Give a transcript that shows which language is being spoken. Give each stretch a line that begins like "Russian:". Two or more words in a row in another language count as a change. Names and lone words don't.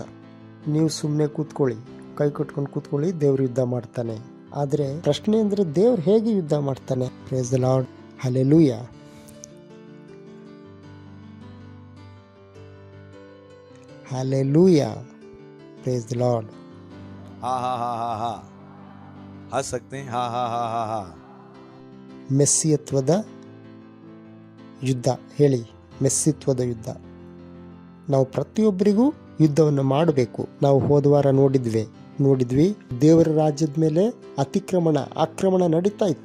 Kannada: ನೀವು ಸುಮ್ಮನೆ ಕೂತ್ಕೊಳ್ಳಿ, ಕೈ ಕಟ್ಕೊಂಡು ಕೂತ್ಕೊಳ್ಳಿ, ದೇವರು ಯುದ್ಧ ಮಾಡ್ತಾನೆ. ಆದರೆ ಪ್ರಶ್ನೆ ಅಂದರೆ, ದೇವ್ರು ಹೇಗೆ ಯುದ್ಧ ಮಾಡ್ತಾನೆ?
English: Praise the Lord. Hallelujah. Hallelujah. Praise the Lord.
Hindi: हा हा हा हा हा हंस सकते हैं. हा हा हा हा हा
Kannada: ಮೆಸ್ಸಿಯತ್ವದ ಯುದ್ಧ ಹೇಳಿ. ಮೆಸ್ಸಿತ್ವದ ಯುದ್ಧ. ನಾವು ಪ್ರತಿಯೊಬ್ಬರಿಗೂ ಯುದ್ಧವನ್ನು ಮಾಡಬೇಕು. ನಾವು ಹೋದವಾರ ನೋಡಿದ್ವಿ ದೇವರ ರಾಜ್ಯದ ಮೇಲೆ ಆಕ್ರಮಣ ನಡೀತಾ ಇತ್ತು.